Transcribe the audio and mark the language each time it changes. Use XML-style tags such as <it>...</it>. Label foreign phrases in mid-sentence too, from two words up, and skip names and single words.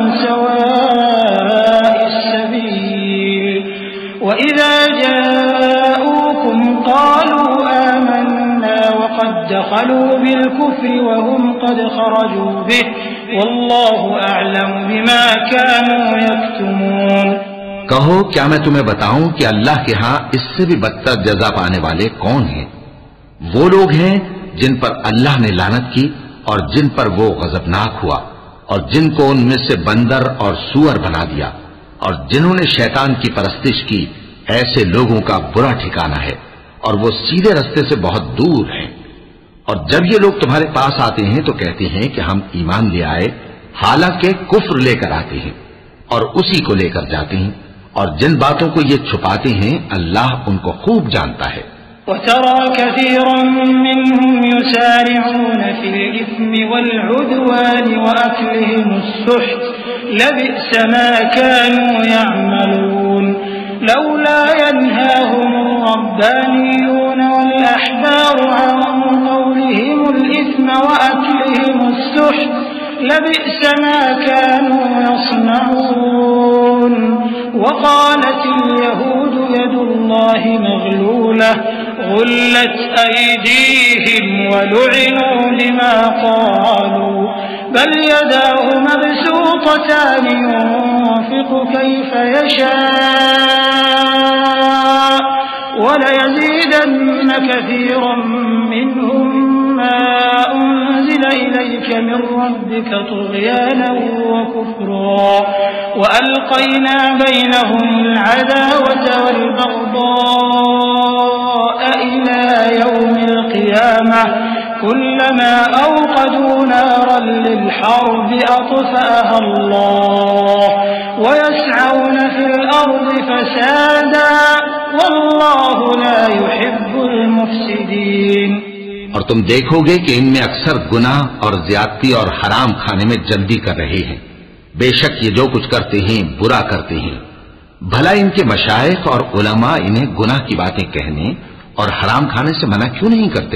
<ar>سواء السبيل وإذا جاءوكم قالوا آمنا وقد دخلوا بالكفر وهم قد خرجوا به والله أعلم بما كانوا يكتمون.</ar> <ur>کہو، کیا میں تمہیں بتاؤں کہ اللہ کے یہاں اس سے بھی بدتر جزا پانے والے کون ہیں? وہ لوگ ہیں جن پر اللہ نے لعنت کی اور جن پر وہ غضبناک ہوا، اور جن کو ان میں سے بندر اور سور بنا دیا، اور جنہوں نے شیطان کی پرستش کی، ایسے لوگوں کا برا ٹھکانا ہے اور وہ سیدھے راستے سے بہت دور ہیں. اور جب یہ لوگ تمہارے پاس آتے ہیں تو کہتے ہیں کہ ہم ایمان لے آئے، حالانکہ کفر لے کر آتے ہیں اور اسی کو لے کر جاتے ہیں، اور جن باتوں کو یہ چھپاتے ہیں اللہ ان کو خوب جانتا ہے.</ur> <ar>وترى كثيرا منهم يسارعون في الإثم والعدوان وأكلهم السحت لبئس ما كانوا يعملون لولا ينهاهم الربانيون وال أحبار عن قولهم الإثم وأكلهم السحت لبئس ما كانوا يصنعون وقالت اليهود يد الله مغلولة غلت أيديهم ولعنوا بما قالوا بل يداه مبسوطتان ينفق كيف يشاء وليزيدن كثيرا منهم ما أنزل إليك من ربك طغيانا وكفرا وألقينا بينهم العداوة وال بغضاء إلى يوم القيامة كلما أوقدوا نارا للحرب أطفأها الله ويسعون في الأرض فسادا والله لا يحب المفسدين.</ar> <ur>اور تم دیکھو گے کہ ان میں اکثر گناہ اور زیادتی اور حرام کھانے میں جلدی کر رہے ہیں. بے شک یہ جو کچھ کرتے ہیں برا کرتے ہیں۔ بھلا ان کے مشائخ اور علما انہیں گناہ کی باتیں کہنے اور حرام کھانے سے منع کیوں نہیں کرتے?</ur>